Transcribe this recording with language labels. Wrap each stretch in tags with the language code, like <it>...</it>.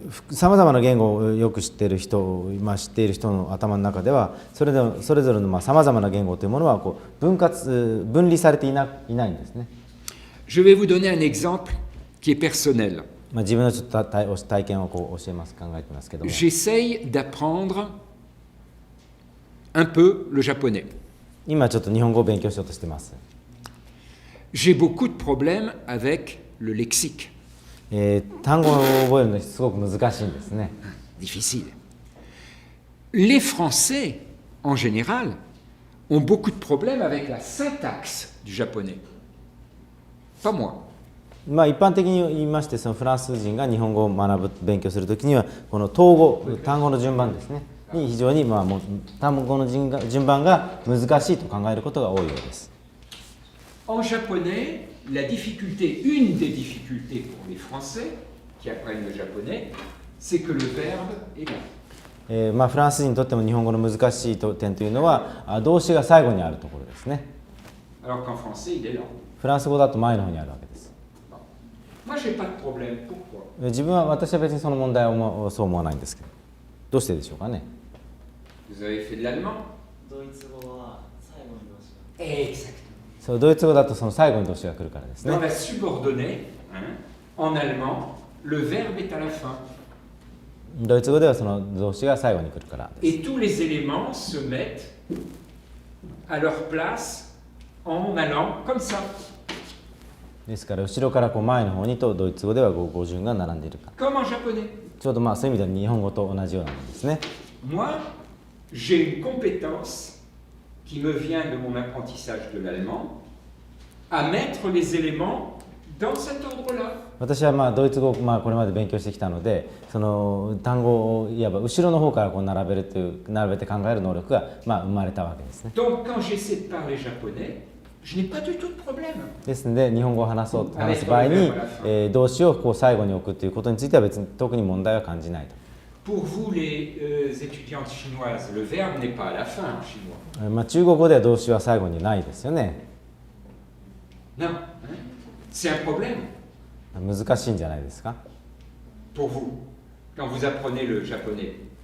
<ja>さまざまな言語をよく知っている人、知っている人の頭の中ではそれぞれのさまざまな言語というものは分離されていないんですね。</ja> <fr>Je vais vous donner un exemple qui est personnel.</fr> <ja>自分のちょっと体験を教えます、考えてますけども。</ja> <fr>J'essaye d'apprendre un peu le japonais.</fr> <ja>今ちょっと日本語を勉強しようとしてます。</ja> <fr>j'ai beaucoup de problèmes avec le lexique.</fr> <ja>単語を覚えるのすごく難しいんですね。</ja> <fr>Difficile. Les Français, en général, ont beaucoup de problèmes avec la syntaxe du japonais. Pas moi.</fr> <ja>まあ一般的に言いまして、そのフランス人が日本語を学ぶ勉強するときにはこの統語、単語の順番ですねに非常にもう単語の順番が難しいと考えることが多いようです。</ja> <fr>En japonais, la difficulté, une des difficultés pour les Français qui apprennent le japonais, c'est que le verbe est là.</fr> <ja>まあフランス人にとっても日本語の難しい点というのは動詞が最後にあるところですね。</ja> <fr>Alors qu'en français, il est là.</fr> <ja>フランス語だと前の方にあるわけです。</ja> <fr>Moi, j'ai pas de problème. Pourquoi?</fr> <ja>私は別にその問題をそう思わないんですけど、どうしてでしょうかね。</ja> <fr>Vous avez fait de l'allemand?</fr> <ja>ドイツ語は最後の動詞が。</ja> <fr>Exactement.</fr> <ja>そうドイツ語だとその最後に動詞が来るからですね。</ja> <fr>Dans la subordonnée, en allemand, le verbe est à la fin.</fr> <ja>ドイツ語ではその動詞が最後に来るからです。</ja> <fr>Et tous les éléments se mettent à leur place en allant comme ça.</fr> <ja>ですから後ろからこう前の方にとドイツ語では語順が並んでいるか。</ja> <fr>Comme en japonais.</fr> <ja>ちょうどまあそういう意味では日本語と同じようなものですね。</ja> <fr>Moi, j'ai une compétence qui me vient de mon apprentissage de l'allemand à mettre les éléments dans cet ordre-là.</fr> <ja>私はまあドイツ語をまあこれまで勉強してきたので、その単語をいわば後ろの方からこう並べて考える能力がまあ生まれたわけですね。</ja> <fr>Donc quand j'essaie de parler japonais, je n'ai pas du tout de problème.</fr> <ja>ですので日本語を話す場合に、動詞をこう最後に置くということについては別に特に問題は感じないと。</ja> <fr>Pour vous, les étudiantes chinoises, le verbe n'est pas à la fin en chinois.</fr> <ja>まあ中国語では動詞は最後にないですよね。</ja> <fr>Non, c'est un problème</fr> <ja>難しいんじゃないですか。</ja> <fr>pour vous quand vous apprenez le japonais.</fr>